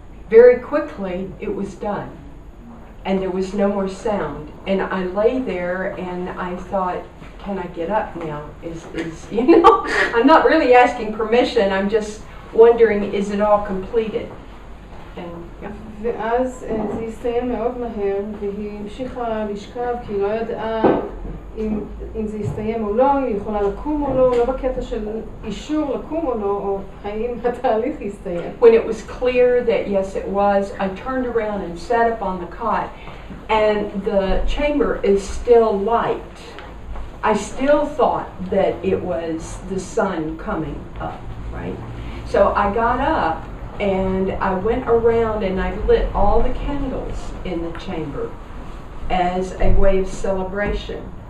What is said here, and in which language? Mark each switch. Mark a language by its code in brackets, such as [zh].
[en] Very quickly it was done and there was no more sound, and I lay there and I thought, can I get up now? Is you know, I'm not really asking permission, I'm just wondering, is it all completed? And yeah. [he] ואז זה הסתיים מאוד מהר והיא המשיכה לשכב כי היא לא ידעה אם זה יסתיים או לא, היא יכולה לקום או לא, לא בקטע של אישור לקום או לא, או האם התהליך יסתיים. [en] When it was clear that yes it was, I turned around and sat up on the cot, and the chamber is still light. I still thought that it was the sun coming up, right? So I got up and I went around and I lit all the candles in the chamber as a way of celebration.